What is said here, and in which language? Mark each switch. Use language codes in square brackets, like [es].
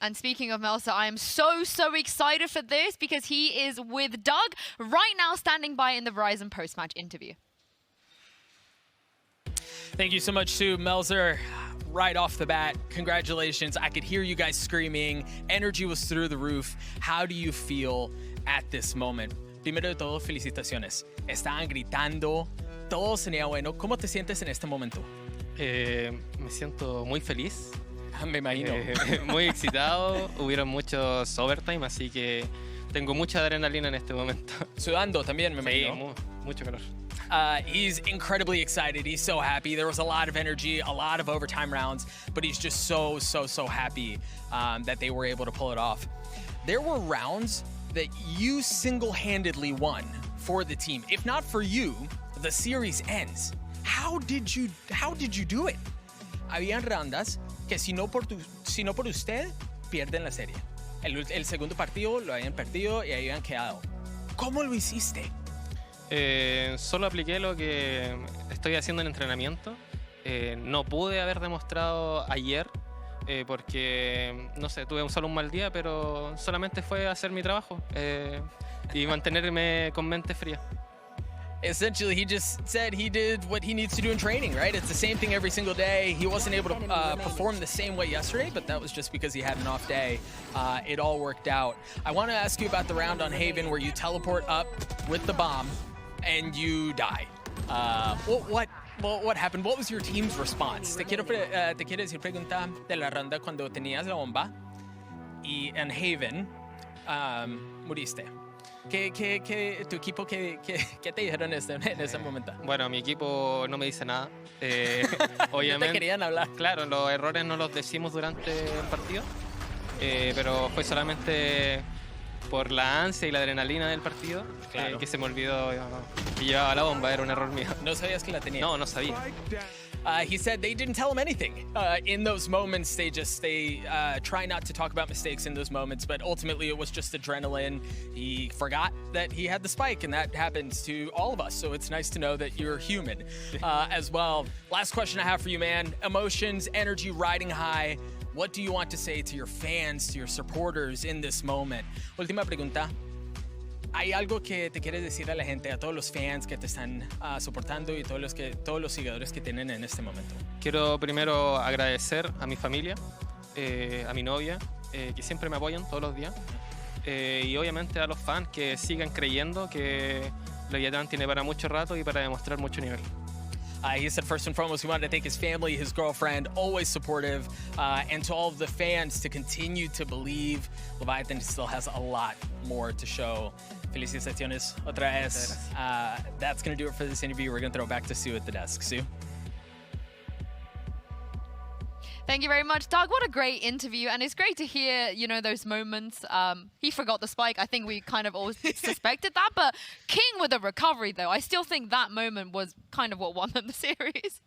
[en] And speaking of Melzer, I am so excited for this because he is with Doug right now standing by in the Verizon post-match interview. Thank you so much to Melzer. Right off the bat, congratulations. I could hear you guys screaming. Energy was through the roof. How do you feel at this moment? [es] Primero de todo, felicitaciones. Estaban gritando, todo sonía bueno. ¿Cómo te sientes en este momento? Me siento muy feliz, Me imagino. muy excitado. Hubieron muchos overtime, así que tengo mucha adrenalina en este momento. Sudando también, me Sí, imagino. mucho calor. [en] He's incredibly excited. He's so happy. There was a lot of energy, a lot of overtime rounds, but he's just so happy that they were able to pull it off. There were rounds that you single-handedly won for the team. If not for you, the series ends. How did you do it? [es] Habían rondas que si no por usted, pierden la serie. El segundo partido lo habían perdido y habían quedado. ¿Cómo lo hiciste? Solo apliqué lo que estoy haciendo en entrenamiento. No pude haber demostrado ayer porque, no sé, tuve solo un mal día, pero solamente fue hacer mi trabajo y mantenerme con mente fría. [en] Essentially, he just said he did what he needs to do in training, right? It's the same thing every single day. He wasn't able to perform the same way yesterday, but that was just because he had an off day. It all worked out. I want to ask you about the round on Haven where you teleport up with the bomb and you die. What happened? What was your team's response? [es] Te quiero decir pregunta de la ronda cuando tenías la bomba y en Haven muriste. ¿Qué tu equipo qué te dijeron en ese momento? Bueno, mi equipo no me dice nada. Obviamente, No te querían hablar. Claro, los errores no los decimos durante el partido, pero fue solamente por la ansia y la adrenalina del partido que se me olvidó que llevaba la bomba. Era un error mío. ¿No sabías que la tenía? No sabía. [en] He said they didn't tell him anything. In those moments, they try not to talk about mistakes in those moments, but ultimately it was just adrenaline. He forgot that he had the spike, and that happens to all of us, so it's nice to know that you're human as well. Last question I have for you, man. Emotions, energy riding high. What do you want to say to your fans, to your supporters in this moment? [es] Última pregunta. ¿Hay algo que te quieres decir a la gente, a todos los fans que te están soportando y todos los seguidores que tienen en este momento? Quiero primero agradecer a mi familia, a mi novia, que siempre me apoyan todos los días, y obviamente a los fans que sigan creyendo que LEVIATÁN tiene para mucho rato y para demostrar mucho nivel. [en] He said first and foremost, he wanted to thank his family, his girlfriend, always supportive, and to all of the fans to continue to believe Leviathan still has a lot more to show. [es] Felicitaciones otra vez. [en] That's going to do it for this interview. We're going to throw it back to Sue at the desk. Sue? Thank you very much, Doug. What a great interview. And it's great to hear, those moments. He forgot the spike. I think we kind of all suspected that. But King with a recovery, though, I still think that moment was kind of what won them the series.